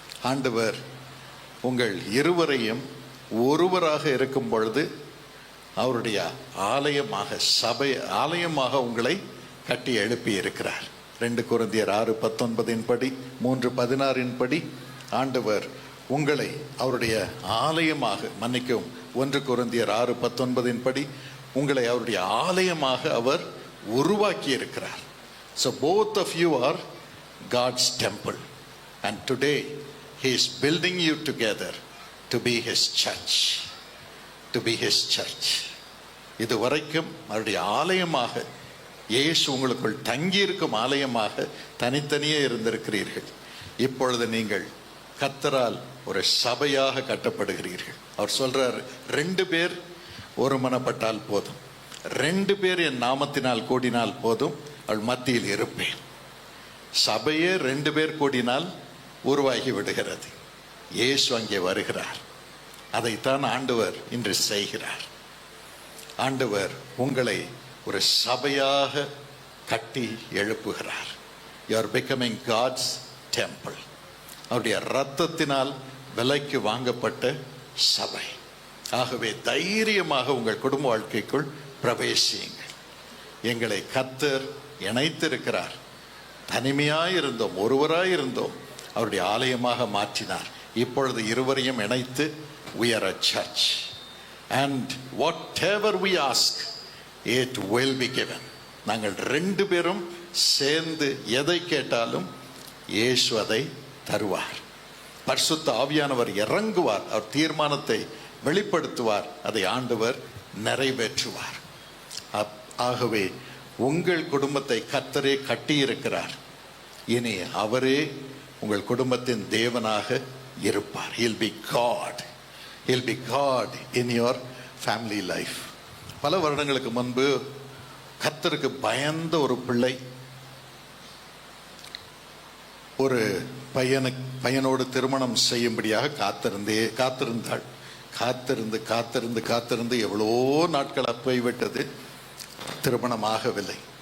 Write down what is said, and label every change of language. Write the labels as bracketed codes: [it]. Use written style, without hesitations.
[ta] ஆண்டவர் உங்கள் இருவரையும் ஒருவராக இருக்கும் பொழுது அவருடைய ஆலயமாக, சபை ஆலயமாக உங்களை கட்டி எழுப்பி இருக்கிறார். 2 கொரிந்தியர் 6:19 படி 3:16 படி ஆண்டவர் உங்களை அவருடைய ஆலயமாக, மன்னிக்கவும் 1 கொரிந்தியர் 6:19 படி உங்களை அவருடைய ஆலயமாக அவர் உருவாக்கி இருக்கிறார். [en] So both of you are God's temple, and today he is building you together to be his church, to be his church. [ta] இதுவரைக்கும் அவருடைய ஆலயமாக இயேசு உங்களுக்குள் தங்கியிருக்கும் ஆலயமாக தனித்தனியே இருந்திருக்கிறீர்கள். இப்பொழுது நீங்கள் கர்த்தரால் ஒரு சபையாக கட்டப்படுகிறீர்கள். அவர் சொல்றார், 2 பேர் ஒருமனப்பட்டால் போதும், 2 பேர் என் நாமத்தினால் கூடினால் போதும், அவள் மத்தியில் இருப்பேன். சபையே 2 பேர் கூடினால் உருவாகி விடுகிறது. இயேசு அங்கே வருகிறார். அதைத்தான் ஆண்டவர் இன்று செய்கிறார். ஆண்டவர் உங்களை ஒரு சபையாக கட்டி எழுப்புகிறார். [en] You are becoming God's temple. [ta] அவருடைய இரத்தத்தினால் விலைக்கு வாங்கப்பட்ட சபை. ஆகவே தைரியமாக உங்கள் குடும்ப வாழ்க்கைக்குள் பிரவேசியுங்கள். எங்களை கர்த்தர் இணைத்திருக்கிறார். தனிமையாயிருந்தோம், ஒருவராயிருந்தோம், அவருடைய ஆலயமாக மாற்றினார். இப்பொழுது இருவரையும் இணைத்து [en] we are a church, and whatever we ask it will be given. [ta] நாங்கள் 2 பேரும் சேர்ந்து எதை கேட்டாலும் இயேசு அதை தருவார். பரிசுத்த ஆவியானவர் இறங்குவார், அவர் தீர்மானத்தை வெளிப்படுத்துவார், அதை ஆண்டவர் நிறைவேற்றுவார். ஆகவே உங்கள் குடும்பத்தை கர்த்தரே கட்டியிருக்கிறார். இனி அவரே உங்கள் குடும்பத்தின் தேவனாக இருப்பார். [en] He'll be God. He'll be God in your family life. [ta] பல வருடங்களுக்கு முன்பு கர்த்தருக்கு பயந்த ஒரு பிள்ளை ஒரு பையனோடு திருமணம் செய்யும்படியாக காத்திருந்தாள். காத்திருந்து எவ்வளோ நாட்கள் போய்விட்டது, திருமணமாகவில்லை.